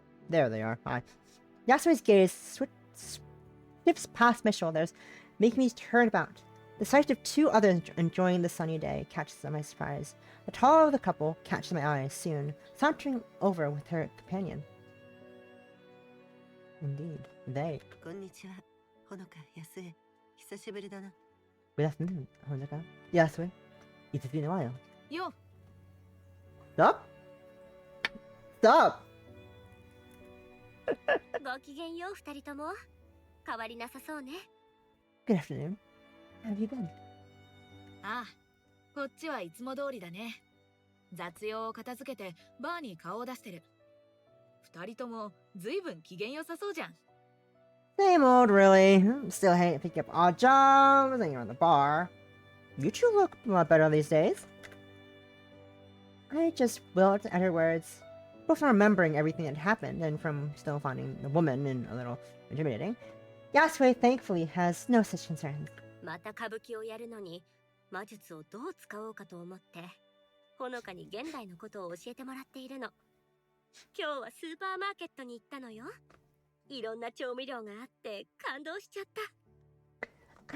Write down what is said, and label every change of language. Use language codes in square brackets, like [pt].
[en] There they are. Hi. Yasui's gaze sweeps past my shoulders, making me turn about. The sight of two others enjoying the sunny day catches my surprise. The taller of the couple catches my eye soon, sauntering over with her companion. Indeed, they. [ja] こんにちは、ほのか、安江。久しぶりだな。 [en] Good afternoon, Honoka. Yasui. It's been a while. [ja] よ、 [en] Stop! Stop! [ja] ごきげんよう、二人とも。変わりなさそうね。 [en] Good afternoon. How have you been? [ja] ああ、こっちはいつも通りだね。雑用を片付けてバーに顔を出してる。二人ともずいぶん機嫌良さそうじゃん。 [en] Same old, really. Still hate picking up odd jobs, hanging around the bar. You two look a lot better these days. I just wilt at her words, both from remembering everything that happened and from still finding the woman a little intimidating. Yasui, thankfully, has no such concerns. [ja] また歌舞伎をやるのに魔術をどう使おうかと思ってほのかに現代のことを教えてもらっているの。今日はスーパーマーケットに行ったのよ。いろんな調味料があって感動しちゃった。